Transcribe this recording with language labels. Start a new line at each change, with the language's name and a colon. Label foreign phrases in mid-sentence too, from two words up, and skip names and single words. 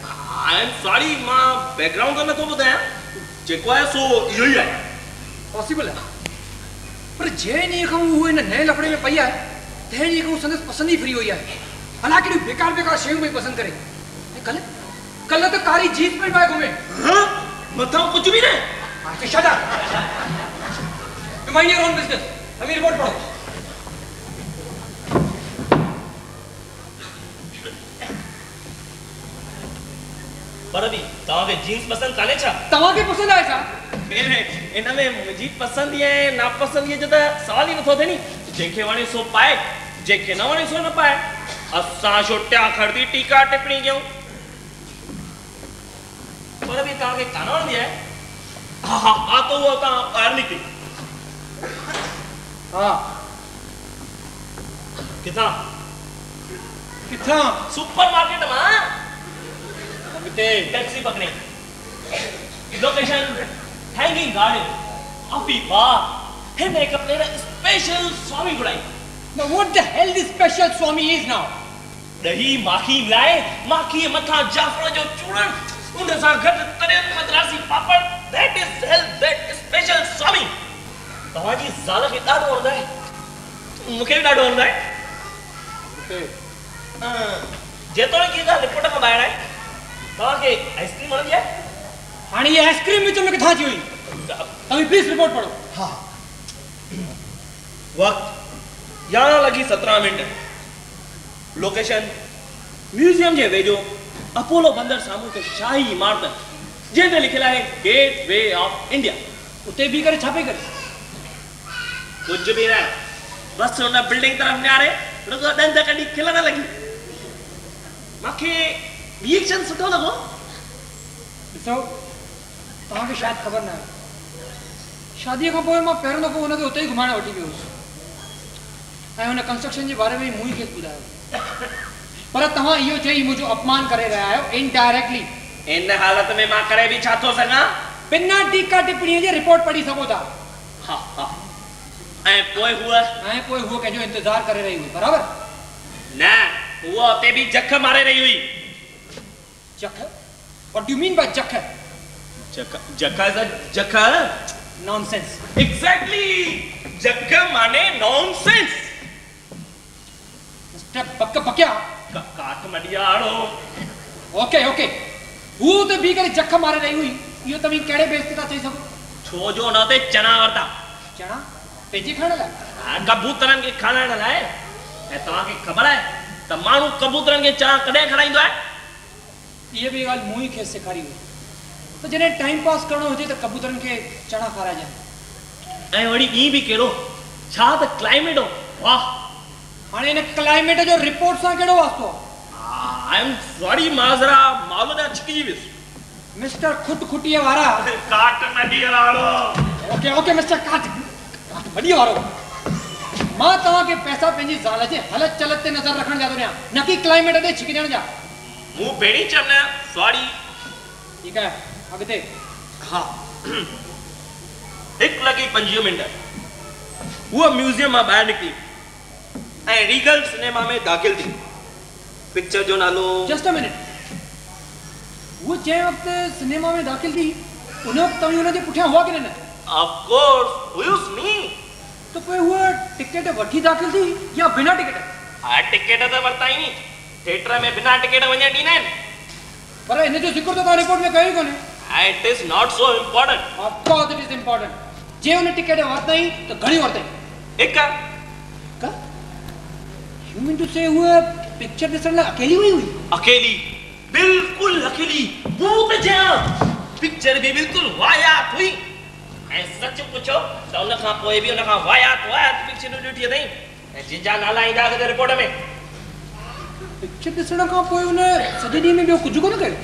English: I am sorry,
Sindhi: मां बैकग्राउंड त नथो ॿुधायां, जेको आहे सो इहो ई आहे। पॉसिबल आहे, पर जंहिं ॾींहं खां उहो हिन नए लफड़े में पई आहे तंहिं ॾींहं खां संदसि पसंदि ई फ्री हुई आहे। अलाए कहिड़ियूं बेकार शयूं पई पसंदि करे। ऐं कल्ह त कारी जीन्स में पाए घुमे। मथां कुझु बि न।
English: Shut up, mind your own business.
Sindhi: अभी रिपोर्ट पढ़ो। पर भी तव्हांखे जीन्स पसंदि कान्हे छा? तव्हांखे पसंदि आहे छा? इन में मुंहिंजी पसंदि ऐं नापसंदीअ जो त सवाल ई नथो थिए नी। जंहिंखे वणे सो पाए, जंहिंखे न वणे सो न पाए। असां छो टिया खड़दी टीका टिप्पणी कयूं? पर बि तव्हांखे कान वणंदी आहे? हा त उहो तव्हां ॿाहिरि निकिरी। हा किथां? सुपरमार्केट मां। टैक्सी पकड़ी, लोकेशन हैंगिंग गार्डन। अभी वाह, हिन एक प्लेट स्पेशल स्वामी घुराई।
English: Now what the hell this special Swami is now?
Sindhi: दही माखी लाए, माखी मथा जाफर जो चूरन, उन सां गॾु तरियल मद्रासी पापड़,
English: that is hell, that is special Swami.
Sindhi: तव्हांजी ज़ाल खे ॾाढो वणंदो आहे, मूंखे बि ॾाढो वणंदो आहे। जेतोणीकि ॻाल्हि रिपोर्ट खां ॿाहिरि आहे, तव्हांखे आइसक्रीम वणंदी आहे? हाणे ये आइसक्रीम विच में किथां अची वई? तव्हां प्लीज रिपोर्ट पढ़ो। हाँ। वक्त 11:17 लोकेशन म्यूजियम जे वेझो अपोलो बंदर साम्हूं हिकु शाही इमारत जंहिं ते लिखियलु आहे गेट वे ऑफ इंडिया। उते बि करे छा पई करे? कुझु बि न, बसि हुन बिल्डिंग तरफ़ निहारे रुॻो ॾंद कढी खिलण लॻी। मूंखे रिएक्शन सुठो लॻो। ॾिसो, तव्हांखे शायदि ख़बर न आहे, शादीअ खां पोइ मां पहिरियों दफ़ो हुनखे उते ई घुमाइण वठी वियो हुयुसि ऐं हुन कंस्ट्रक्शन जे बारे में मूं ई खेसि ॿुधायो। पर तव्हां इहो चई मुंहिंजो अपमान करे रहिया आहियो इनडायरेक्टली। इन हालत में मां करे बि छा थो सघां? बिना टीका टिप्पणीअ जे रिपोर्ट पढ़ी सघो था। हा हा। ऐं पोइ हूअ कंहिंजो इंतज़ारु करे रही हुई, बराबरि? न, हूअ उते बि जख मारे रही हुई। जख?
English: What do you mean by जख?
Sindhi: जख?
English: Nonsense. Exactly.
Sindhi: जख माने
English: nonsense.
Sindhi: मिस्टर बकबकिया। काठ मडियाड़ो। ओके। हू ते बि करे जख मारे रही हुई, इहो तव्हीं कहिड़े बेस ते था चई सघो? छो जो हुन ते चणा वरिता। चणा? पंहिंजे खाइण लाइ? कबूतरनि खे खाराइण लाइ। ऐं तव्हांखे ख़बर आहे त माण्हू कबूतरनि खे चणा कॾहिं खाराईंदो आहे? इहा बि ॻाल्हि मूं ई खेसि सेखारी हुई त जॾहिं टाइम पास करणो हुजे त कबूतरनि खे चणा खाराइजनि। ऐं वरी ईअं बि कहिड़ो, छा त क्लाइमेट हो, वाह। हाणे हिन क्लाइमेट जो रिपोर्ट सां कहिड़ो वास्तो?
English: I am sorry
Sindhi: माज़रा, मालूम आहे छिकिजी वियुसि। मिस्टर खुटखुटीअ वारा। काट मडीअ वारो। ओके मिस्टर काट मडीअ वारो। मां तव्हांखे पैसा पंहिंजी ज़ाल जे हलत चलत ते नज़र रखण जा थो ॾियां, न कि क्लाइमेट ते छिकजण जा। मूं पहिरीं चवंदा सॉरी। ठीकु आहे, अॻिते। हा। 1:25 उहा म्यूज़ियम मां ॿाहिरि निकिती ऐं रीगल सिनेमा में दाख़िल थी। पिक्चर जो नालो
English: just a minute.
Sindhi: वो जंहिं वक़्तु सिनेमा में दाख़िल थी उन वक़्तु तव्हीं हुनजे पुठियां हुआ की न?
English: of course
Sindhi: हुयुसि नी। तो पोइ हूअ टिकट वठी दाख़िल थी या बिना टिकट? हा, टिकट त वरिता ई नी। थिएटर में बिना टिकट वञण ॾींदा आहिनि। पर इन जो ज़िक्र त तव्हां रिपोर्ट में कयो ई कोन्हे।
English: It is not so important. Of course it is important.
Sindhi: जे हुन टिकट वरितई त घणी वरितई? हिकु।
English: you mean to say
Sindhi: हूअ पिक्चर ॾिसण लाइ अकेली वई हुई? अकेली, बिल्कुलु अकेली। भूत जहिड़ा। पिक्चर बि बिल्कुलु वाहियात हुई। ऐं सच पुछो त उन खां पोइ बि उन खां वाहियात पिक्चरूं ॾिठी अथई। ऐं जिंजा नाला ईंदा अॻिते रिपोर्ट में। पिक्चर ॾिसण खां पोइ हुन सॼे ॾींहं में ॿियो कुझु कोन कयो?